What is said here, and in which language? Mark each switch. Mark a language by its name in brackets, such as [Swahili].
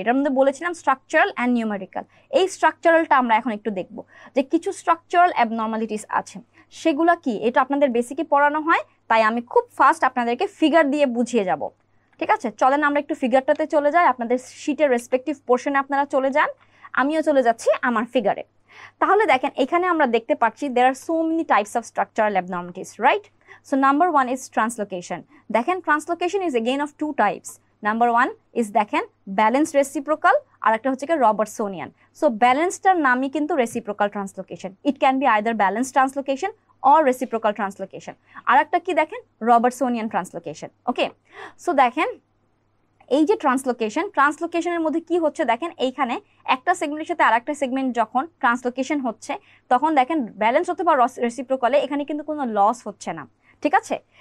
[Bangla] এটার মধ্যে বলেছিলাম স্ট্রাকচারাল অ্যান্ড নিউমেরিক্যাল। এই স্ট্রাকচারালটা আমরা এখন একটু দেখব যে কিছু স্ট্রাকচারাল অ্যাবনর্মালিটিস আছে, সেগুলো কি? এটা আপনাদের বেসিকে পড়ানো হয়, তাই আমি খুব ফাস্ট আপনাদেরকে ফিগার দিয়ে বুঝিয়ে যাব, ঠিক আছে? চলেন আমরা একটু ফিগারটাতে চলে যাই। আপনাদের শীটের রেসপেক্টিভ পোর্শনে আপনারা চলে যান, আমিও চলে যাচ্ছি আমার ফিগারে। তাহলে দেখেন এখানে আমরা দেখতে পাচ্ছি [English] there are so many types of structural abnormalities, right? So number 1 is translocation. দেখেন translocation is again of 2 types. Number 1 is দেখেন balanced reciprocal, [Bangla] আর একটা হচ্ছে কি [English] Robertsonian. [Bangla] So balancedটার নামই কিন্তু reciprocal translocation. [English] It can be either balanced translocation or reciprocal translocation. [Bangla] আর একটা কি দেখেন [English] Robertsonian translocation, okay? [Bangla] So দেখেন এই যে ট্রান্সলোকেশনের মধ্যে কি হচ্ছে দেখেন, এইখানে একটা সেগমেন্টের সাথে আরেকটা সেগমেন্ট যখন ট্রান্সলোকেশন হচ্ছে তখন দেখেন ব্যালেন্স অথবা রেসিপ্রোকালে এখানে কিন্তু কোনো লস হচ্ছে না, ঠিক আছে?